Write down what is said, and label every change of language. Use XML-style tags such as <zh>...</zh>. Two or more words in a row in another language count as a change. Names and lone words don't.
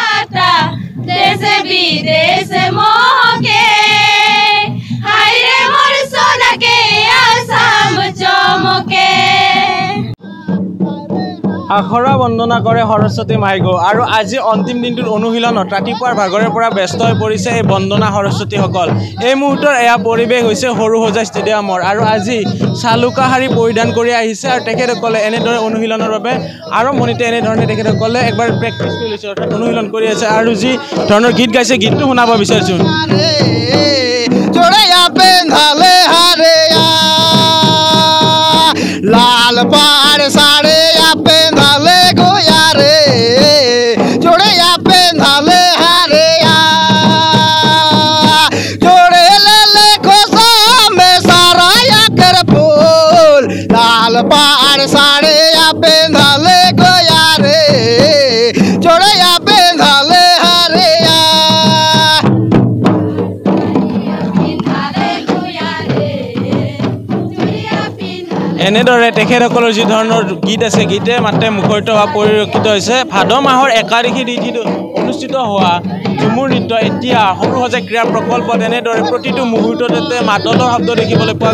<sck>बार्ता देश विदेश महके हाय रे मोर सोना के आसाम चमके</sck> <as>আখৰা বন্দনা কৰে সৰস্বতী মাইগো আৰু আজি অন্তিম দিনটোৰ অনুশীলনত ৰাতিপুৱাৰ ভাগৰে পৰা ব্যস্ত হৈ পৰিছে এই বন্দনা সৰস্বতীসকল এই মুহূৰ্তৰ এয়া পৰিৱেশ হৈছে সৰুসজাই ষ্টেডিয়ামৰ আৰু আজি চালুকা শাৰী পৰিধান কৰি আহিছে আৰু তেখেতসকলে এনেদৰে অনুশীলনৰ বাবে আৰম্ভণিতে এনেধৰণে তেখেতসকলে একবাৰ প্ৰেক্টিছ কৰি লৈছে অৰ্থাৎ অনুশীলন কৰি আছে আৰু যি ধৰণৰ গীত গাইছে গীতটো শুনাব বিচাৰিছোঁ</as> <sck>लाल पाड़ साड़े पेंधाले गोया रे जोड़े पेंधाले हारे जोड़े ले खोसा में सारा या कर फूल लाल पाड़ साड़े पेंधाले गोया रे जोड़े पेंधाले हारे</sck> <as>এনেদৰে তেখেতসকলৰ যি ধৰণৰ গীত আছে গীতে মাতে মুখৰিত হোৱা পৰিলক্ষিত হৈছে ভাদ মাহৰ 1 তাৰিখে তিথিত অনুষ্ঠিত হোৱা ঝুমুৰ নৃত্য এতিয়া সৰুসজাই ক্ৰীড়া প্ৰকল্পত এনেদৰে প্ৰতিটো মুহূৰ্ততে মাদলৰ শব্দ দেখিবলৈ পোৱা</as>